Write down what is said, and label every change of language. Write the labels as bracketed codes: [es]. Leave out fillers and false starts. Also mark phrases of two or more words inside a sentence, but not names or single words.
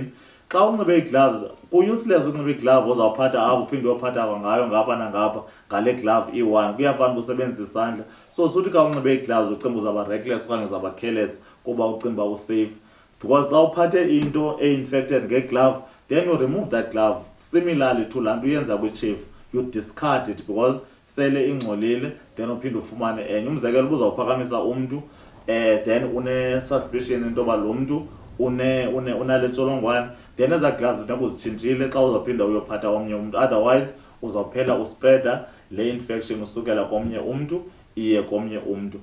[xh] Xa unxibe iigloves ku-useless ukunxiba iglove ozawuphatha apho uphinde uyophatha ngayo ngapha nangapha ngale glove iyi-one, kuyafana uba usebenzisa isandla. So suthi xa unxibe iigloves ucinga uzawuba reckless okanye uzawuba careless kuba ucinga uba usafe, because xa uphathe into e-infected ngeglove [en] then you remove that glove. Similarly to [xh] laa nto uyenza kwi-chief, [en] you discard it because [xh] sele ingcolile, then uphinde ufumane enye. Umzekelo uba uzawuphakamisa umntu then une-suspicion into yoba lo mntu unale ntsholongwane, then eza gloves funeka uzitshintshile xa uzawuphinda uyophatha omnye umntu, otherwise uzawuphela uspreada le infection usukela komnye umntu iye komnye umntu.